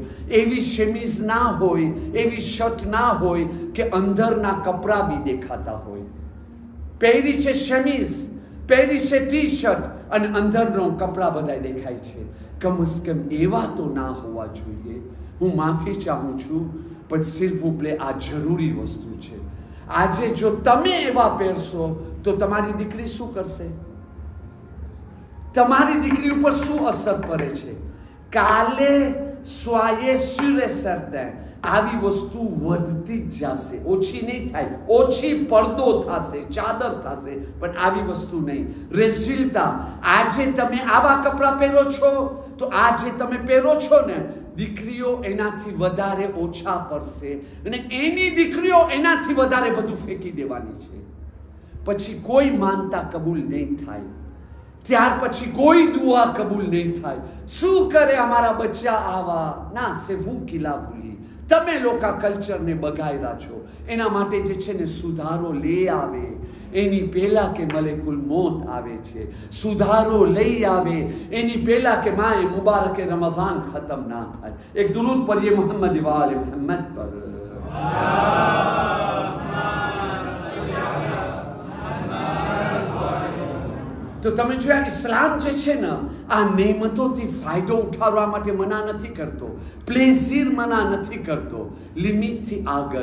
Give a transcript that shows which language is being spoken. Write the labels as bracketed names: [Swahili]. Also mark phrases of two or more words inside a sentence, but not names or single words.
[Gujarati] એવી શેમીઝ ના હોય, એવી શર્ટ ના હોય કે અંદરના કપડાં બી દેખાતા હોય. પહેરી છે શેમીઝ, પહેરી છે ટી શર્ટ અને અંદરનો કપડાં બધા દેખાય છે. કમસ કમ એવા તો ના હોવા જોઈએ. હું માફી ચાહું છું, પણ [French] s'il vous plaît, [Gujarati] આ જરૂરી વસ્તુ છે. આજે જો તમે એવા પહેરશો તો તમારી દીકરી શું કરશે? તમારી દીકરી ઉપર શું અસર પડે છે? કાલે [French] soyez sûr et certain [Gujarati] આવી વસ્તુ વધતી જ જશે, ઓછી નહીં થાય. ઓછી પડદો થશે, ચાદર થશે, પણ આવી વસ્તુ નહીં. રેઝિલ્ટા આજે તમે આવા કપડાં પહેરો છો તો આજે તમે પહેરો છો ને, દીકરીઓ એનાથી વધારે ઓછા પડશે અને એની દીકરીઓ એનાથી વધારે બધું ફેંકી દેવાની છે. પછી કોઈ માનતા કબૂલ નહીં થાય, ત્યાર પછી કોઈ દુઆ કબૂલ નહીં થાય. શું કરે અમારા બચ્ચા આવા? ના, [French] c'est vous qui la voulez. [Gujarati] તમે લોકો કલ્ચરને બગાડ્યા છો. એના માટે જે છે ને સુધારો લઈ આવે એની પહેલા કે મલેકુલ મોત આવે છે. સુધારો લઈ આવે એની પહેલા કે માએ મુબારક રમઝાન ખતમ ના થાય. એક દુરૂદ પઢીએ મોહમ્મદ વાલે મોહમ્મદ પર. તો તો તમે જોયા ઇસ્લામ જે છે ને આ નેમતોથી ફાયદો ઉઠાવવા માટે મના નથી કરતો, પ્લેઝિર મના નથી કરતો, લિમિટથી આગળ.